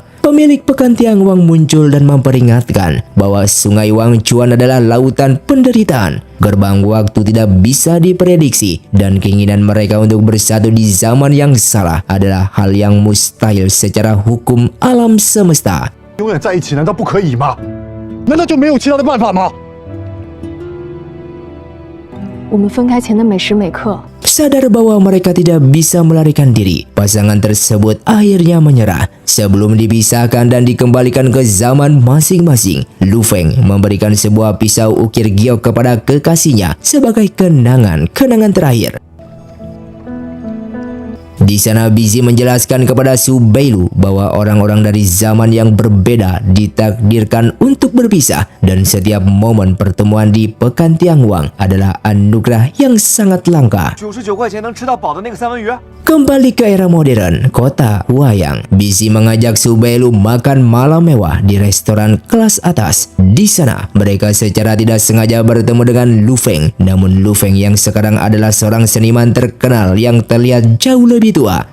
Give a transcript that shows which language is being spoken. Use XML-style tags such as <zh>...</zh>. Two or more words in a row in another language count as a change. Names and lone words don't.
<id>Pemilik Pekan Tianguang muncul dan memperingatkan bahwa Sungai Wangchuan adalah lautan penderitaan. Gerbang waktu tidak bisa diprediksi dan keinginan mereka untuk bersatu di zaman yang salah adalah hal yang mustahil secara hukum alam semesta.</id> <zh>永远在一起难道不可以吗？难道就没有其他的办法吗？我们分开前的每时每刻，</zh> <id>Sadar bahwa mereka tidak bisa melarikan diri, pasangan tersebut akhirnya menyerah. Sebelum dipisahkan dan dikembalikan ke zaman masing-masing, Lu Feng memberikan sebuah pisau ukir giok kepada kekasihnya sebagai kenangan terakhir. Di sana Bisi menjelaskan kepada Su Beilu bahwa orang-orang dari zaman yang berbeda ditakdirkan untuk berpisah dan setiap momen pertemuan di Pekan Tianguang adalah anugerah yang sangat langka.</id> <zh>99 块钱能吃到饱的那个三文鱼。</zh> <id>Kembali ke era modern, kota Huayang, Bisi mengajak Su Beilu makan malam mewah di restoran kelas atas. Di sana, mereka secara tidak sengaja bertemu dengan Lu Feng. Namun Lu Feng yang sekarang adalah seorang seniman terkenal yang terlihat jauh lebih tua.</id>